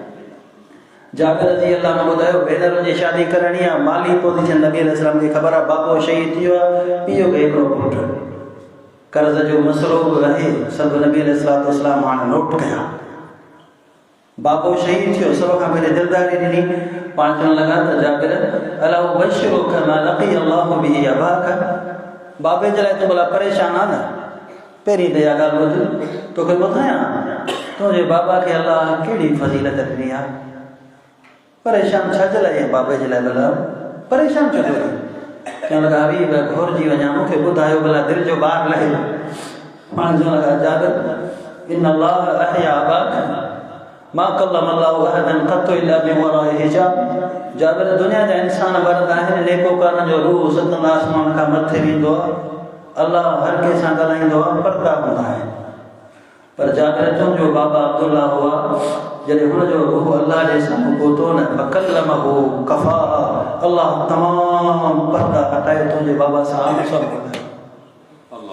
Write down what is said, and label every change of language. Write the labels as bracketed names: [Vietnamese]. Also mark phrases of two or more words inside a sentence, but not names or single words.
[Sindhi] जाबिर [Arabic] رضي الله عنه [Sindhi] ॿुधायो भेनरुनि जी शादी करणी आहे, माली पोज़ीशन नबी [Arabic] عليه السلام [Sindhi] खे ख़बर आहे, बाबो शहीद थी वियो आहे, पीउ खे हिकिड़ो पुटु, कर्ज़ जो मसइलो बि आहे, सभु नबी [Arabic] عليه السلام [Sindhi] हाणे नोट कया। बाबो शहीद थियो, सभ खां पहले दिलदारी ॾिनी, पाण चवण लॻा त जाबिर [Arabic] ألا أبشرك بما لقي الله به أباك, [Sindhi] बाबे जे लाइ तूं भला परेशान आहे न, पहिरीं त इहा ॻाल्हि ॿुध, तोखे ॿुधायां तुंहिंजे बाबा खे अलाह कहिड़ी फज़ीलत ॾिनी आहे। परेशान छाजे लाइ आहे बाबे जे लाइ, भला परेशान छो थियो? चवण लॻा हबीब घुरिजी वञा, मूंखे ॿुधायो भला दिलि जो ॿार लहे। पाण चवण लॻा जाबिर [Arabic] إن الله أحيا أباك ما كلم الله أحدا قط إلا من وراء حجاب. [Sindhi] जाबिर दुनिया जा इंसान मर्द आहिनि, नेकोकारनि जो रूह सतन आसमान खां मथे वेंदो आहे, अल्लाह हर कंहिं सां ॻाल्हाईंदो आहे, पर्दा हूंदा आहिनि। पर जाबिर तुंहिंजो बाबा अब्दुल्ला हुआ, जॾहिं हुनजो रूह अल्लाह जे साम्हूं पहुतो न, [Arabic] فكلمه كفاحا, [Sindhi] अल्लाह तमामु पर्दा हटाए तुंहिंजे बाबा सां आम्हूं साम्हूं ॻाल्हायो।